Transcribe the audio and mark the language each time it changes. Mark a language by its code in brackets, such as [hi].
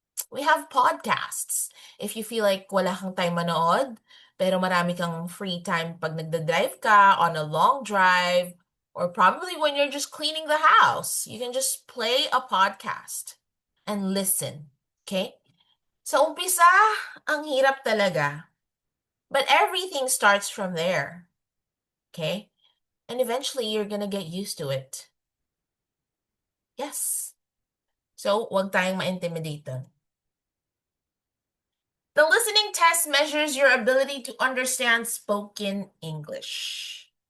[en] We have podcasts. If you feel like [tl] wala kang time manood, pero marami kang free time pag nagda-drive ka [en] on a long drive, or probably when you're just cleaning the house, you can just play a podcast and listen. Okay? [tl] Sa umpisa, ang hirap talaga. [en] But everything starts from there. Okay? And eventually, you're gonna get used to it. Yes. [tl] So, wag tayong ma-intimidate dun. [en] The listening test measures your ability to understand spoken English.